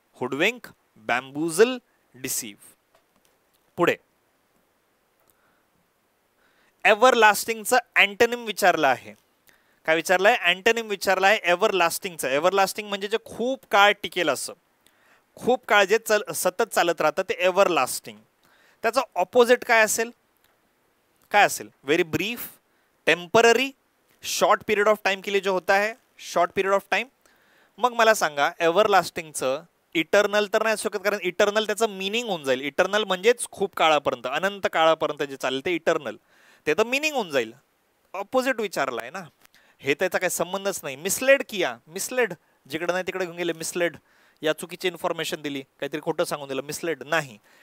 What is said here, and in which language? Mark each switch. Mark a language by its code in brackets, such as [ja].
[mr] हुडविंक, बॅम्बूजल, डिसीव्ह. पुढे एव्हरलास्टिंगचं अँटोनिम विचारलं आहे. काय विचारलंय? अँटोनिम विचारलं आहे एव्हरलास्टिंगचं. एव्हरलास्टिंग म्हणजे जे खूप काळ टिकेल असं, खूप काळ जे सतत चालत राहतं ते एव्हरलास्टिंग. त्याचा ऑपोजिट काय असेल? काय असेल? [en] very brief, temporary, short period of time [hi] के लिए जो होता है, [en] Short period of time. [mr] मग मला सांगा एव्हरलास्टिंगचं इटर्नल तर नाही शकत, कारण इटर्नल त्याचं मिनिंग होऊन जाईल. इटर्नल म्हणजेच खूप काळापर्यंत, अनंत काळापर्यंत जे चालेल ते इटर्नल, ते तर मिनिंग होऊन जाईल. ऑपोजिट विचारलाय ना, हे त्याचा काही संबंधच नाही. मिसलेड किया, मिसलेड, जिकडे नाही तिकडे घेऊन गेले, मिसलेड, या चुकीची इन्फॉर्मेशन दिली, काहीतरी खोटं सांगून दिलं, मिसलेड नाही.